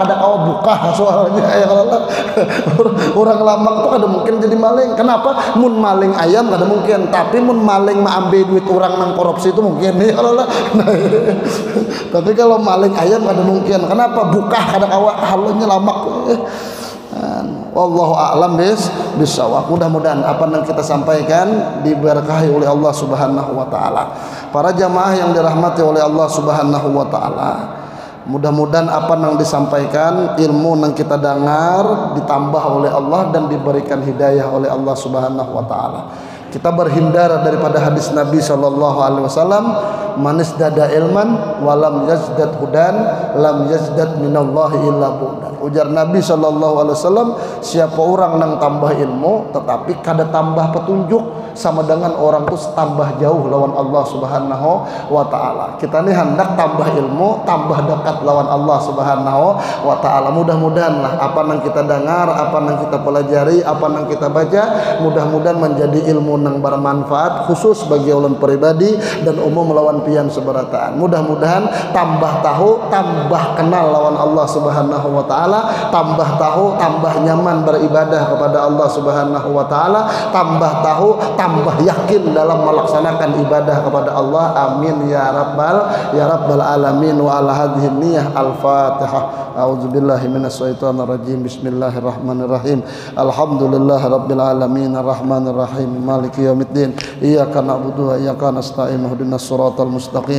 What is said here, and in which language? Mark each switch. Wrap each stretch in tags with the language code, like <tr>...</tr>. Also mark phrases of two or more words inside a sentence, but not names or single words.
<bjn>Kada kau buka soalnya ya kalau lah. Orang lamak tuh kada mungkin jadi maling.</bjn> <id>Kenapa?</id> <bjn>Mun maling ayam kada mungkin, tapi mun maling ambil duit orang nang korupsi itu mungkin ya kalau lah. Tapi kalau maling ayam kada mungkin.</bjn> <id>Kenapa?</id> <bjn>Buka kada kau halunya lamak.</bjn> <ar>والله أعلم بالصواب.</ar> <id>Mudah-mudahan apa yang kita sampaikan diberkahi oleh Allah</id> <ar>سبحانه وتعالى.</ar> <id>Para jamaah yang dirahmati oleh Allah</id> <ar>سبحانه وتعالى,</ar> <id>mudah-mudahan apa yang disampaikan, ilmu yang kita dengar ditambah oleh Allah dan diberikan hidayah oleh Allah Subhanahu wa taala. Kita berhindar daripada hadis Nabi</id> <ar>صلى الله عليه وسلم من ازداد علما ولم يزدد هدى لم يزدد من الله إلا بعدا. Ujar Nabi صلى الله عليه وسلم,</ar> <bjn>siapa orang nang tambah ilmu tetapi kada tambah petunjuk, sama dengan orang itu tambah jauh lawan Allah</bjn> <ar>سبحانه وتعالى.</ar> <id>Kita ini hendak tambah ilmu, tambah dekat lawan Allah</id> <ar>سبحانه وتعالى.</ar> <id>Mudah-mudahan lah apa yang kita dengar, apa yang kita pelajari, apa yang kita baca, mudah-mudahan menjadi ilmu yang bermanfaat khusus bagi ulun pribadi dan umum lawan pian seberataan. Mudah-mudahan tambah tahu, tambah kenal lawan Allah</id> <ar>سبحانه وتعالى,</ar> <id>tambah tahu, tambah nyaman beribadah kepada Allah Subhanahu wa taala, tambah tahu, tambah yakin dalam melaksanakan ibadah kepada Allah.</id> <ar>آمين يا رب العالمين. وعلى هذه النية الفاتحة أعوذ بالله من الشيطان الرجيم. بسم الله الرحمن الرحيم الحمد لله رب العالمين الرحمن الرحيم مالك يوم الدين. إياك نعبد وإياك نستعين اهدنا الصراط المستقيم.</ar>